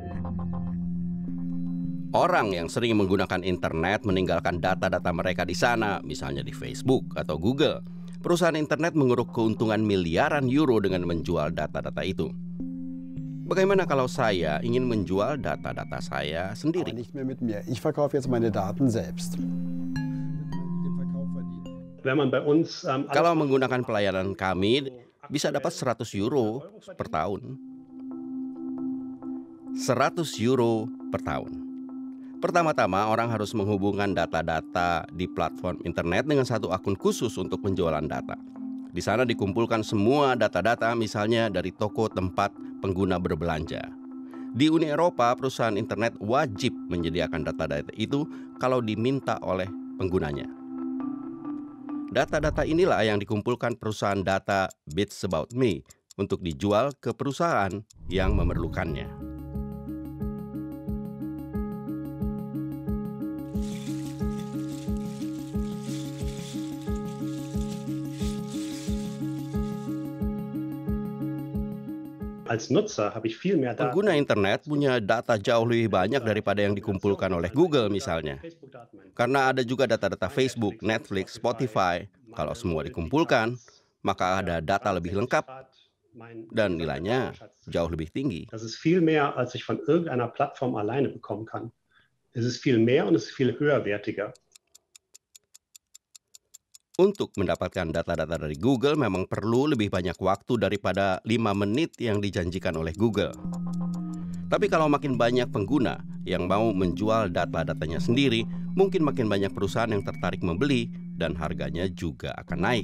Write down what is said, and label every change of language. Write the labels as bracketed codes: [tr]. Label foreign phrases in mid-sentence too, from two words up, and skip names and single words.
[id] Orang yang sering menggunakan internet meninggalkan data-data mereka di sana, misalnya di Facebook atau Google. Perusahaan internet mengeruk keuntungan miliaran euro dengan menjual data-data itu. Bagaimana kalau saya ingin menjual data-data saya [de] Aber [id] sendiri? [de] nicht mehr mit mir. Ich verkaufe jetzt meine Daten selbst. Wenn man bei uns alles [id] Kalau [de] macht, [id] menggunakan pelayanan kami, bisa dapat 100 euro per tahun. 100 euro per tahun. Pertama-tama, orang harus menghubungkan data-data di platform internet dengan satu akun khusus untuk penjualan data. Di sana dikumpulkan semua data-data, misalnya dari toko tempat pengguna berbelanja. Di Uni Eropa, perusahaan internet wajib menyediakan data-data itu kalau diminta oleh penggunanya. Data-data inilah yang dikumpulkan perusahaan data Bits About Me untuk dijual ke perusahaan yang memerlukannya. [de] als Nutzer habe ich viel mehr Daten. [id] Pengguna internet punya data jauh lebih banyak daripada yang dikumpulkan oleh Google misalnya. Karena ada juga data-data Facebook, Netflix, Spotify. Kalau semua dikumpulkan, maka ada data lebih lengkap dan nilainya jauh lebih tinggi. [de] Das ist viel mehr, als ich von irgendeiner Plattform alleine bekommen kann. Es ist viel mehr und es ist viel höherwertiger. [id] Untuk mendapatkan data-data dari Google memang perlu lebih banyak waktu daripada 5 menit yang dijanjikan oleh Google. Tapi kalau makin banyak pengguna yang mau menjual data-datanya sendiri, mungkin makin banyak perusahaan yang tertarik membeli dan harganya juga akan naik.